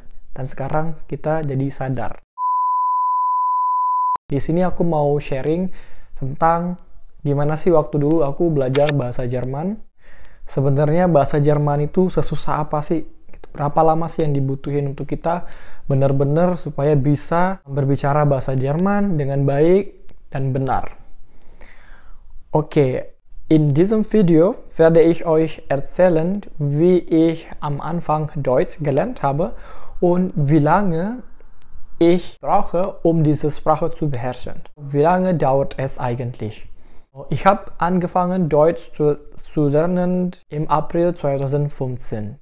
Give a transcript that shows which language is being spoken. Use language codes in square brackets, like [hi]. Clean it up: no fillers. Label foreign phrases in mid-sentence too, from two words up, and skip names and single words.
[id] Dan sekarang kita jadi sadar. Di sini aku mau sharing tentang gimana sih waktu dulu aku belajar bahasa Jerman. Sebenarnya bahasa Jerman itu sesusah apa sih? Berapa lama sih yang dibutuhin untuk kita benar-benar supaya bisa berbicara bahasa Jerman dengan baik dan benar. Oke, [de] in diesem Video werde ich euch erzählen, wie ich am Anfang Deutsch gelernt habe und wie lange ich brauche, um diese Sprache zu beherrschen. Wie lange dauert es eigentlich? Ich habe angefangen, Deutsch zu lernen im April 2015.